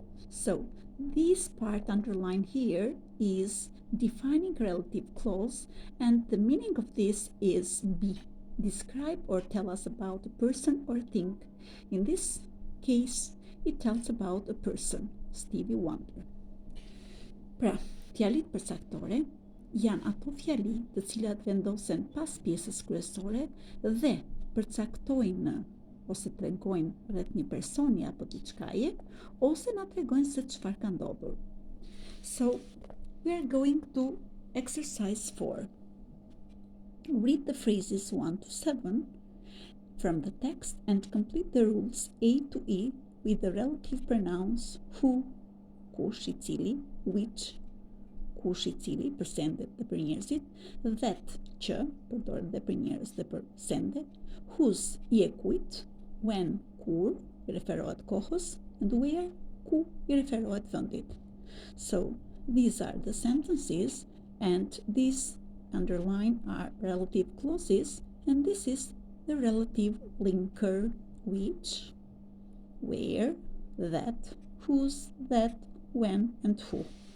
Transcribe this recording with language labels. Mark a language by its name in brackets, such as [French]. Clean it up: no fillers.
[English] So, this part underlined here is defining relative clause, and the meaning of this is B. Describe or tell us about a person or thing. In this case, it tells about a person, Stevie Wonder. [Albanian] Pra, fjalit përcaktore janë ato fjali të cilat vendosen pas pjesës kryesore dhe përcaktojnë ose tregojnë rreth një personi apo diçkaje, ose na tregojnë se çfarë ka ndodhur. [English] So, we are going to exercise 4. Read the phrases 1 to 7 from the text and complete the rules A to E with the relative pronouns who, [Albanian] kush I cili, [English] which, [Albanian] kush I cili, për sendet dhe për njerëzit, [English] that, [Albanian] që, përdoret dhe për njerëz dhe për sende, [English] whose, [Albanian] I e kujt, [English] when, [Albanian] kur, I referohet kohës, [English] and where, [Albanian] ku, I referohet vendit. [English] So, these are the sentences, and these underlined are relative clauses, and this is the relative linker, which, where, that, whose, that, when, and who.